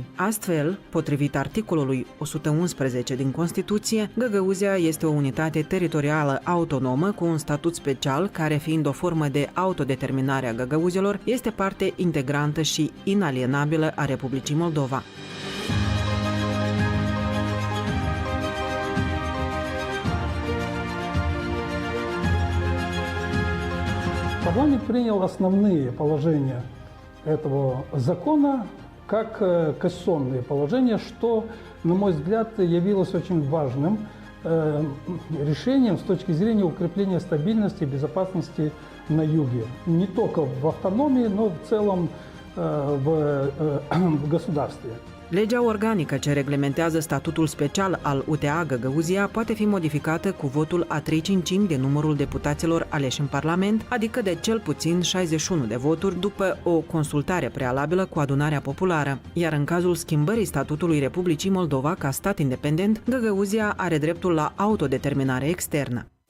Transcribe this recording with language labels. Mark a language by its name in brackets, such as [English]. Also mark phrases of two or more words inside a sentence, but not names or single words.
[Romanian] Astfel, potrivit articolului 111 din Constituție, Găgăuzia este o unitate teritorială autonomă cu un statut special care, fiind o formă de autodeterminare a găgăuzilor, este parte integrantă și inalienabilă a Republicii Moldova. [Russian] Парламент принял основные положения этого закона как конституционные положения, что, на мой взгляд, явилось очень важным решением с точки зрения укрепления стабильности и безопасности на юге. Не только в автономии, но в целом в государстве. [Romanian] Legea organică ce reglementează statutul special al UTA Găgăuzia poate fi modificată cu votul a 3/5 de numărul deputaților aleși în Parlament, adică de cel puțin 61 de voturi după o consultare prealabilă cu adunarea populară. Iar în cazul schimbării statutului Republicii Moldova ca stat independent, Găgăuzia are dreptul la autodeterminare externă.